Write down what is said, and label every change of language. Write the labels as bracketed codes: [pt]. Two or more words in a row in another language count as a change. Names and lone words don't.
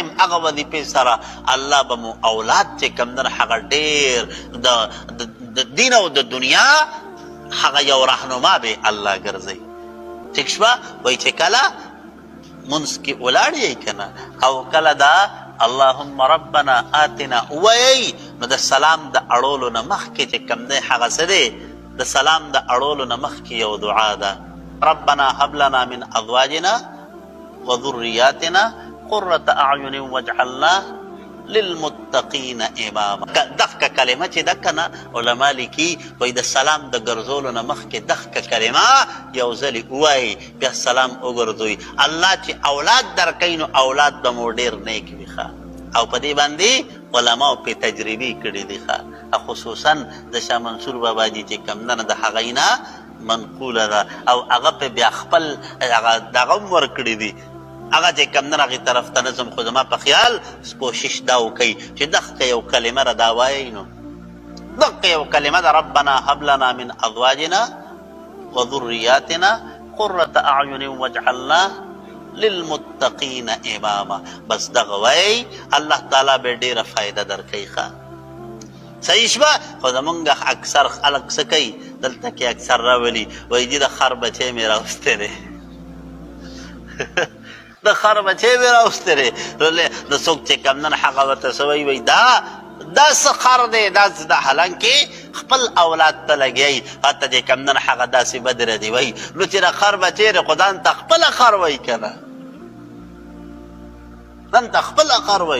[ps] هغه وظیفې سره الله به مو اولاد چې کوم دی هغه ډېر د دین او د دنیا هغه یو رهنما به الله ګرځوي. ټیک شوه؟ وایي چې کله منځ کې ولاړ یې که نه او کله دا [ar] اللهم ربنا آتنا [ps] ووایئ، نو د سلام د اړولو نه مخکې چې کوم دی هغه څه دی، د سلام د اړولو نه مخکې یو دعا ده، [ar] ربنا هب لنا من ازواجنا وذرياتنا قرة اعین واجعلنا للمتقین اماما. [ps] دغه کلمه چې ده که نه علما لیکي وایي د سلام د ګرځولو نه مخکې دغه کلمه یو ځلې ووایي، بیا سلام وګرځوئ. الله چې اولاد درکوي نو اولاد به مو ډېر نیک وي ښه، او په دې باندې علماو پې تجربې کړي دي ښه، خصوصا د شاه منصور بابا جي چې کوم ده نه د هغوی نه منقوله ده، او هغه پې بیا خپل دغه هم ورکړي دي هغه چې کوم ده هغې طرف ته نه ځم، خو زما په خیال کوشش دا وکئ چې دغه یو کلمه را دا وایئ، نو دغه یو کلمه ده [ar] ربنا هب لنا من ازواجنا وذرياتنا قرة اعین واجعلنا للمتقین اماما. [ps] بس دغه وایئ الله تعالی به ډېره فایده درکوي ښه. صحیح شوه؟ خو زمونږ اکثر خلک څه کوي دلته کې اکثر راولي وایي جي د خر بچی مې راوستی دی د خر بچی مې راوستی دی، د څوک چې کوم نن هغه ورته څه وایي دا څه خر دی دا حالانکې خپل اولاد ته لګیایي، حتی چې کوم نن هغه داسې بد ردي وایي، نو چې د خر بچی دی خو ځان ته خپله خر وایي که نه، ځان ته خپله خر وایي.